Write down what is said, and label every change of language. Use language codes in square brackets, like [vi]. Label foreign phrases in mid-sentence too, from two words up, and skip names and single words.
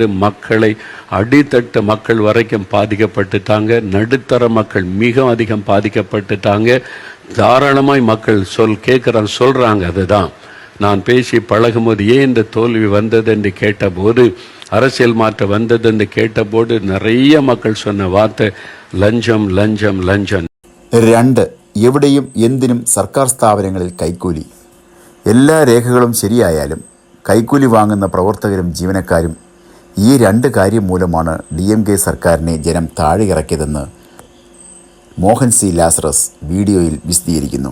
[ta] மக்களை அடித்தட்ட மக்கள் வரைக்கும் பாதிக்கப்பட்டுட்டாங்க. நடுத்தர மக்கள் மிக அதிகம் பாதிக்கப்பட்டுட்டாங்க. தாராளமாய் மக்கள் சொல்கிறாங்க. அதுதான் நான் பேசி பழகும்போது ஏன் இந்த தோல்வி வந்தது என்று கேட்டபோது, அரசியல் மாற்றம் வந்தது என்று கேட்டபோது நிறைய மக்கள் சொன்ன வார்த்தை லஞ்சம் லஞ்சம் லஞ்சம். 2. [ml] എവിടെയും എന്തിനും സർക്കാർ സ്ഥാപനങ്ങളിൽ കൈക്കൂലി. എല്ലാ രേഖകളും ശരിയായാലും കൈക്കൂലി വാങ്ങുന്ന പ്രവർത്തകരും ജീവനക്കാരും ഈ 2 കാര്യം മൂലമാണ് DMK സർക്കാരിനെ ജനം താഴെ ഇറക്കിയതെന്ന് മോഹൻ സി ലാസറസ് വീഡിയോയിൽ വിശദീകരിക്കുന്നു.